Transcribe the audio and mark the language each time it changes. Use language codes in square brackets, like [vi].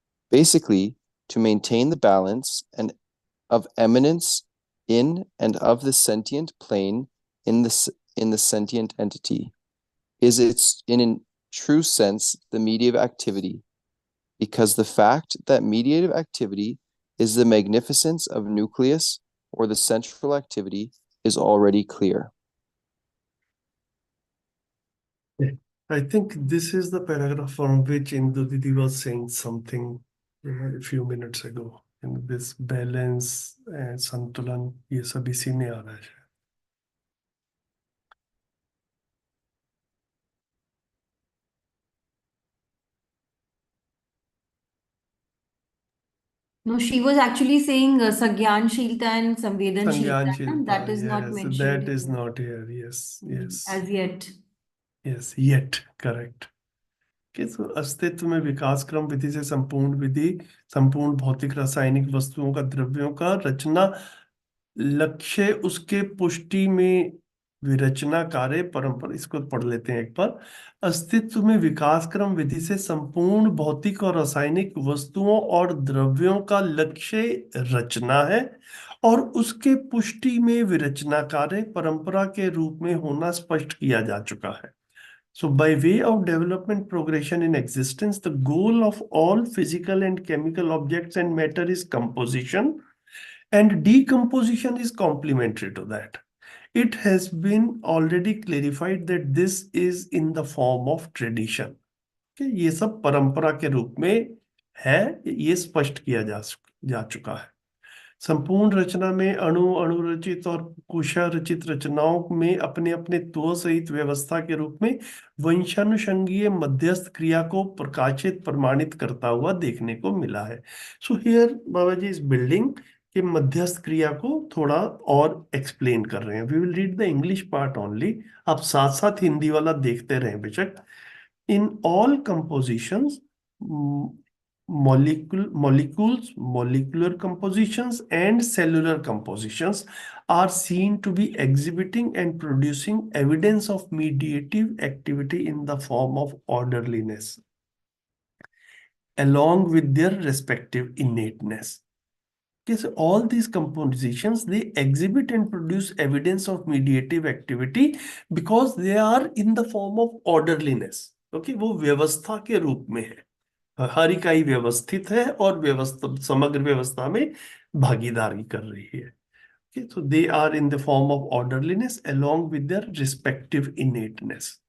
[en] Basically, to maintain the balance and of eminence in and of the sentient plane in the sentient entity is its in a true sense the mediative activity, because the fact that mediative activity is the magnificence of nucleus or the central activity is already clear. I think this is the paragraph from which Indu Didi was saying something a few minutes ago. And this balance and [hi] संतुलन ये सब इसी में आ रहा है. [en] No, she was actually saying Sagyanshilta and Samvedanshilta. [hi] संज्ञानशीलता, [en] That is not yes, mentioned that is here. not here. Yes, yes, As yet. yes, yet, correct. [hi] तो अस्तित्व में विकास क्रम विधि से संपूर्ण विधि संपूर्ण भौतिक रासायनिक वस्तुओं का द्रव्यों का रचना लक्ष्य उसके पुष्टि में विरचना कार्य परंपरा. इसको पढ़ लेते हैं एक बार. अस्तित्व में विकास क्रम विधि से संपूर्ण भौतिक और रासायनिक वस्तुओं और द्रव्यों का लक्ष्य रचना है और उसके पुष्टि में विरचना कार्य परंपरा के रूप में होना स्पष्ट किया जा चुका है. [en] So by way of development progression in existence, the goal of all physical and chemical objects and matter is composition, and decomposition is complementary to that. It has been already clarified that this is in the form of tradition. [hi] Okay, ये सब परंपरा के रूप में है, ये स्पष्ट किया जा चुका है. संपूर्ण रचना में अणु अणुरचित और कुशा रचित रचनाओं में अपने अपने त्व सहित व्यवस्था के रूप में वंशानुषंगीय मध्यस्थ क्रिया को प्रकाशित प्रमाणित करता हुआ देखने को मिला है. [en] so here Baba ji is building [hi] के मध्यस्थ क्रिया को थोड़ा और एक्सप्लेन कर रहे हैं. [en] We will read the English part only. [hi] आप साथ साथ हिंदी वाला देखते रहें बेशक. [en] In all compositions molecules, molecular compositions and cellular compositions are seen to be exhibiting and producing evidence of mediative activity in the form of orderliness along with their respective innateness. Okay, so all these compositions, they exhibit and produce evidence of mediative activity because they are in the form of orderliness. [hi] Okay, वो व्यवस्था के रूप में है. हर इकाई व्यवस्थित है और व्यवस्था समग्र व्यवस्था में भागीदारी कर रही है. [en] Okay, so they are in the form of orderliness along with their respective innateness.